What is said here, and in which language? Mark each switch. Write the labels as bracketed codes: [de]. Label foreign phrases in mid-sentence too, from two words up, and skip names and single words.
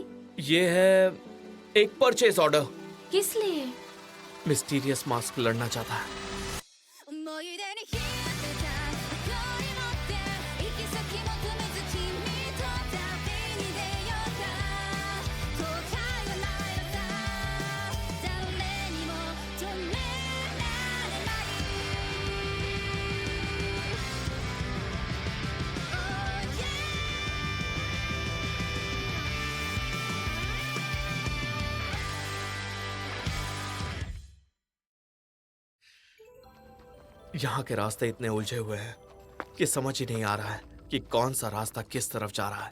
[hi] ये है एक [en] purchase order. [hi] किस लिए? मिस्टीरियस मास्क लड़ना चाहता है। [ja] 思い出に浸ってた距離持って行き先求めず君と旅に出ようか後悔はないのさ誰にも止められない [en] Oh yeah [hi] यहाँ के रास्ते इतने उलझे हुए हैं कि समझ ही नहीं आ रहा है कि कौन सा रास्ता किस तरफ जा रहा है।